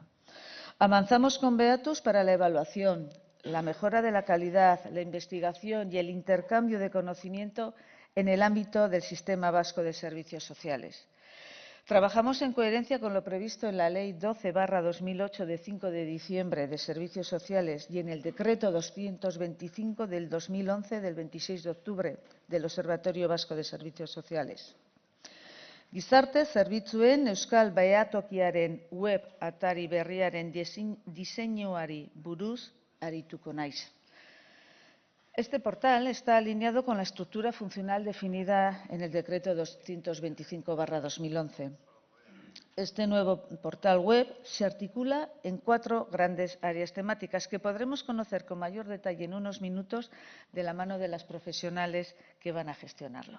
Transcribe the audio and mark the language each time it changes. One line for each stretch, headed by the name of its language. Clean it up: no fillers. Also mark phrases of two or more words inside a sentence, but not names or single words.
Spanish: Avanzamos con Beatus para la evaluación, la mejora de la calidad, la investigación y el intercambio de conocimiento en el ámbito del Sistema Vasco de Servicios Sociales. Trabajamos en coherencia con lo previsto en la Ley 12/2008 de 5 de diciembre de Servicios Sociales y en el Decreto 225 del 2011 del 26 de octubre del Observatorio Vasco de Servicios Sociales.
Basque: Gizarte zerbitzuen Euskal Behatokiaren web atari berriaren diseinuari buruz arituko naiz.
Spanish: Este portal está alineado con la estructura funcional definida en el Decreto 225/2011. Este nuevo portal web se articula en 4 grandes áreas temáticas que podremos conocer con mayor detalle en unos minutos de la mano de las profesionales que van a gestionarlo.